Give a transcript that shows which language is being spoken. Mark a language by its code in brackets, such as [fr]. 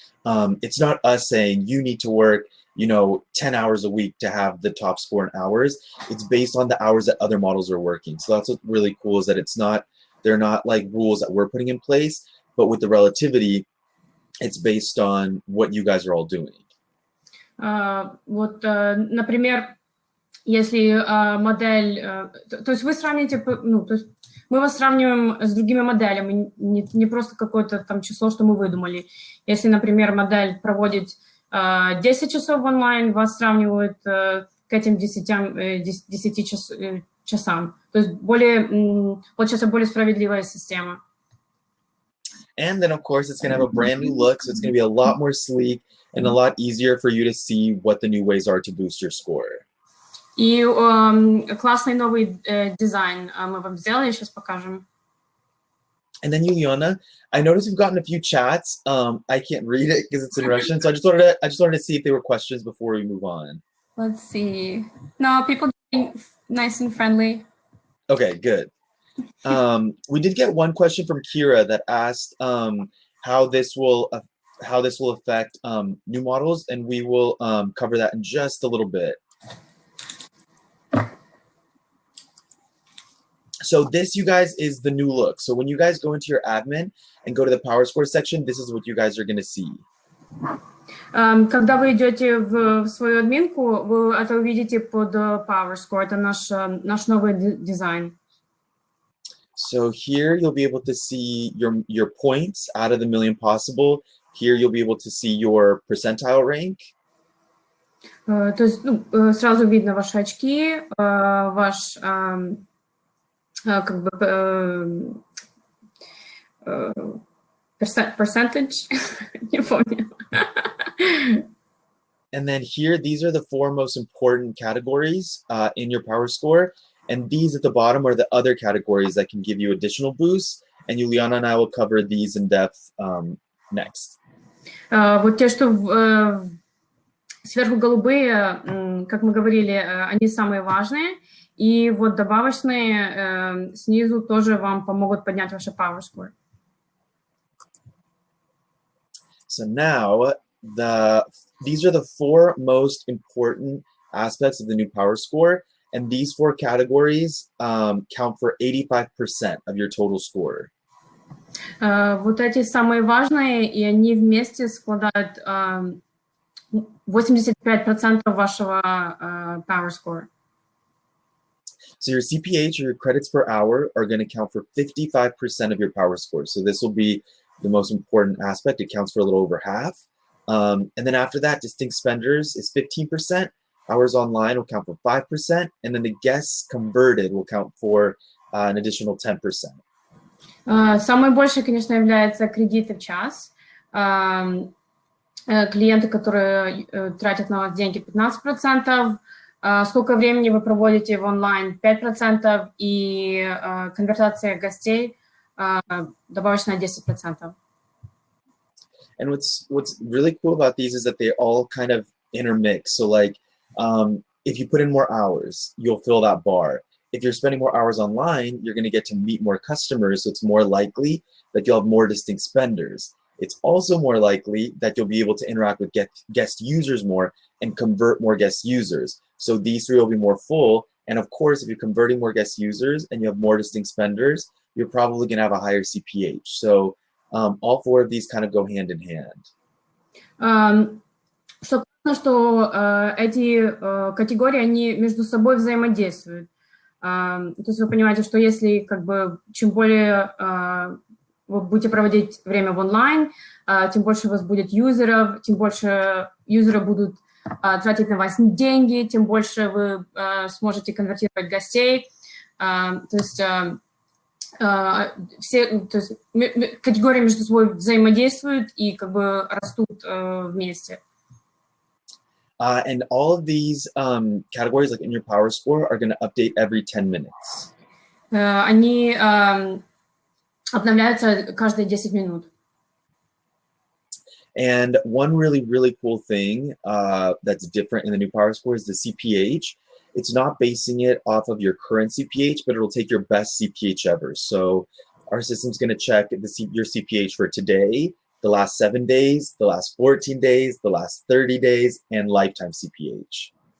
[en] It's not us saying you need to work, 10 hours a week to have the top score in hours. It's based on the hours that other models are working. So that's what's really cool, is that they're not like rules that we're putting in place, but with the relativity, it's based on what you guys are all doing. [ru] Вот, например, если модель, то есть вы сравните, то есть мы вас сравниваем с другими моделями, не просто какое-то там число, что мы выдумали. Если, например, модель проводит 10 часов в онлайн, вас сравнивают к этим 10 часам. То есть получается более справедливая система. [en] And then, of course, it's going to have a brand new look, so it's going to be a lot more sleek and a lot easier for you to see what the new ways are to boost your score. [ru] И классный новый дизайн мы вам сделали, сейчас покажем. [en] And then, Yuliana, I noticed you've gotten a few chats. I can't read it because it's in Russian, so I just wanted to see if there were questions before we move on. Let's see. No, people are being nice and friendly. Okay, good. We did get one question from Kira that asked how this will affect new models, and we will cover that in just a little bit. So this, you guys, is the new look. So when you guys go into your admin and go to the PowerScore section, this is what you guys are going to see. [ru] Когда вы идете в свою админку, вы это увидите под PowerScore. Это наш новый дизайн. [en] So here you'll be able to see your points out of the million possible. Here you'll be able to see your percentile rank. [ru] То есть сразу видно ваши очки, ваш как бы percentage, не помню. [en] And then here, these are the 4 most important categories in your power score. And these at the bottom are the other categories that can give you additional boosts. And Juliana and I will cover these in depth next. [ru] Вот те, что сверху голубые, как мы говорили, они самые важные. И вот добавочные снизу тоже вам помогут поднять ваше power score. [en] So now, these are the 4 most important aspects of the new power score. And these 4 categories count for 85% of your total score. [ru] Вот эти самые важные, и они вместе складывают 85% вашего power score. [en] So your CPH, or your credits per hour, are going to count for 55% of your power score. So this will be the most important aspect. It counts for a little over half. And then after that, distinct spenders is 15%. Hours online will count for 5%. And then the guests converted will count for an additional 10%. [ru] Самое большее, конечно, является кредиты в час. Клиенты, которые тратят на вас деньги, 15%. Сколько времени вы проводите в онлайн, 5%. И конвертация гостей добавочная 10%. [en] And what's really cool about these is that they all kind of intermix. So like, if you put in more hours, you'll fill that bar. If you're spending more hours online, you're going to get to meet more customers. So it's more likely that you'll have more distinct spenders. It's also more likely that you'll be able to interact with guest users more and convert more guest users. So these 3 will be more full, And of course, if you're converting more guest users and you have more distinct spenders, you're probably going to have a higher CPH. So all four of these kind of go hand in hand. [ru] Что классно, что эти категории, они между собой взаимодействуют. То есть вы понимаете, что если как бы чем более вы будете проводить время в онлайн, тем больше у вас будет юзеров, тем больше юзеры будут тратить на вас деньги, тем больше вы сможете конвертировать гостей. То есть категории между собой взаимодействуют и как бы растут вместе. [en] And all of these categories, like in your power score, are going to update every 10 minutes. [ru] Они обновляются каждые 10 минут. [en] And one really, really cool thing that's different in the new power score is the CPH. It's not basing it off of your current CPH, but it'll take your best CPH ever. So our system's going to check your CPH for today, the last 7 days, the last 14 days, the last 30 days, and lifetime CPH.